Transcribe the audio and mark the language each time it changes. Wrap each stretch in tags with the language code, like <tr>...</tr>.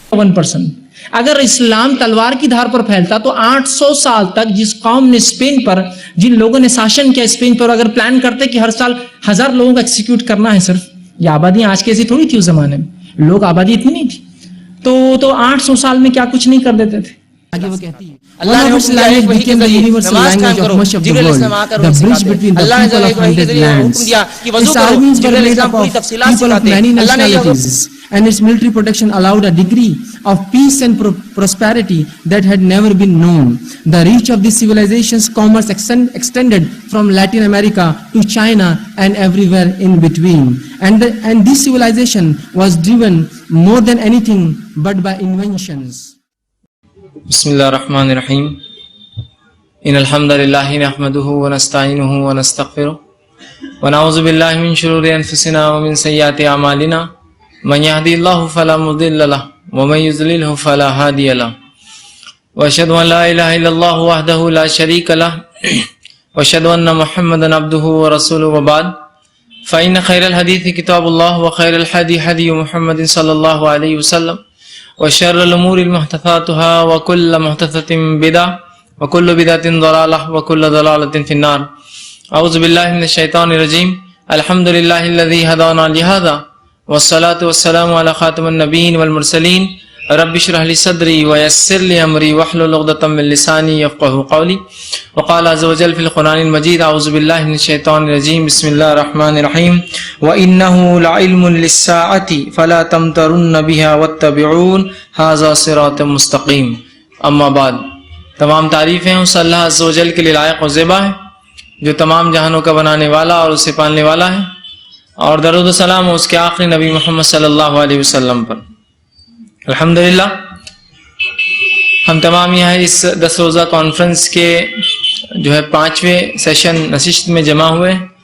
<ur>1% اگر اسلام تلوار کی دھار پر پھیلتا تو 800 سال تک جس قوم نے اسپین پر جن لوگوں نے شاشن کیا اسپین پر اگر پلان کرتے کہ ہر سال 1000 لوگوں کو ایکسیکیوٹ کرنا ہے صرف یہ آبادی آج کیسی تھوڑی تھی اس زمانے میں لوگ آبادی اتنی نہیں تھی تو 800 سال میں کیا کچھ نہیں کر دیتے تھے. آگے وہ کہتی ہے اللہ نے حکم دیا ہے وحی کے ذریعے نماز قائم کرو. جبریل علیہ السلام آ کر انہیں سکھاتے. اللہ نے وحی کے ذریعے حکم دیا کہ وضو کرو. جبریل علیہ السلام پوری تفصیلات سکھاتے. اللہ نے</ur> <en>and its military protection allowed a degree of peace and prosperity that had never been known. The reach of this civilization's commerce extended from Latin America to China and everywhere in between. And this civilization was driven more than anything but by inventions.</en> <ar>بسم اللہ الرحمن الرحیم. ان الحمد للہ نحمده ونستعینه ونستغفره ونعوذ باللہ من شرور انفسنا ومن سیئات اعمالنا من يهدي الله فلا مضل له ومن يضلل فلا هادي له واشهد ان لا اله الا الله وحده لا شريك له واشهد ان محمدا عبده ورسوله وبعد فان خير الحديث كتاب الله وخير الهدي هدي محمد صلى الله عليه وسلم وشر الامور محدثاتها وكل محدثة بدعة وكل بدعة ضلالة وكل ضلالة في النار. اعوذ بالله من الشيطان الرجيم. الحمد لله الذي هدانا لهذا والصلاة والسلام على خاتم النبيين والمرسلين. رب اشرح لي صدري ويسر لي امري واحلل عقدة من لساني يفقهوا قولي. وقال عز وجل في القرآن المجيد. اعوذ بالله من الشيطان الرجيم. بسم الله الرحمن الرحيم. وإنه لعلم للساعة فلا تمترن بها واتبعون هذا صراط مستقيم. اما بعد.</ar> <ur>تمام تعریفیں اس اللہ عز وجل کے لیے لائق و زیبا ہے جو تمام جہانوں کا بنانے والا اور اسے پالنے والا ہے. اور درود و سلام اس کے آخری نبی محمد صلی اللہ علیہ وسلم پر. الحمدللہ ہم تمام یہاں اس 10 روزہ کانفرنس کے جو ہے 5ویں سیشن نشست میں جمع ہوئے.</ur>